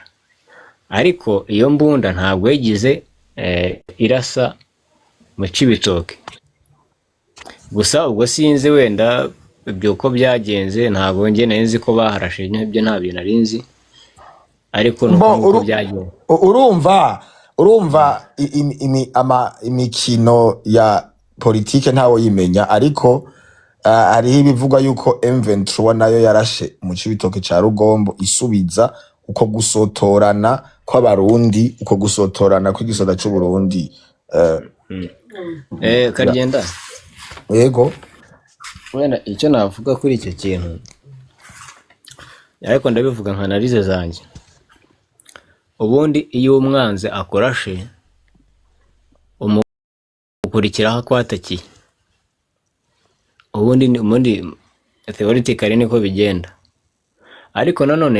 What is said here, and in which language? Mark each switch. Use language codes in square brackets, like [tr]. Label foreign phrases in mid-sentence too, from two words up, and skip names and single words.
[rw] Ariko iyo mbunda ntabwo yagize irasa mu Cibitoke. Gusa ubwo sinzi wenda byuko byagenze ntabwo njye nzi ko baharashe ibyo nta bintu narinzi ariko nuko byagenze. [rn] urumva imikino ya politike ntawo yimenya, ariko hariho ibivugwa yuko M23 nayo yarashe mu Cibitoke ca Rugombo isubiza uko gusotorana kw'abarundi, uko gusotorana kw'igisoda c'u Burundi. Karyenda [rw] yego wenda icyo navuga kuri icyo kintu, ariko ndabivuga nka analize zanjye. Ubundi iyo umwanze akorashe umukurikiraho kwatakiye, ubundi theoretically niko bigenda, ariko nanone